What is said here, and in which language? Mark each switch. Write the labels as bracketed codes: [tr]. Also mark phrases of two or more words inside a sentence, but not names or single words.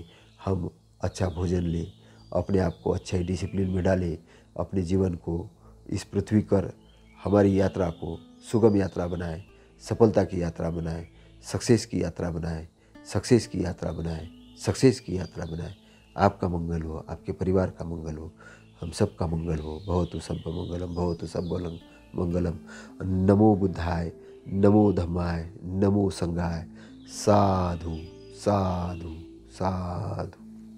[hi] हम अच्छा भोजन लें, अपने आप को अच्छे डिसिप्लिन में डालें, अपने जीवन को इस पृथ्वी पर हमारी यात्रा को सुगम यात्रा बनाएं, सफलता की यात्रा बनाएं, सक्सेस की यात्रा बनाएं। आपका मंगल हो, आपके परिवार का मंगल हो, हम सब का मंगल हो। [pi] भवतु सब मंगलम। नमो बुद्धाय, नमो धम्माय, नमो संघाय। साधु साधु साधु।